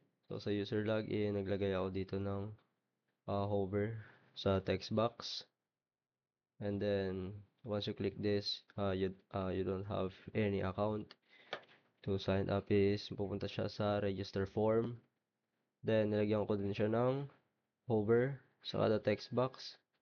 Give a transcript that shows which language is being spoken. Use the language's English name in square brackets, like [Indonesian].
[Filipino] So sa user login, naglagay ako dito ng hover sa text box. [English] And then once you click this, you don't have any account. [Filipino] To sign up is pupunta siya sa register form. Then nilagyan ko din siya ng hover sa kada text box.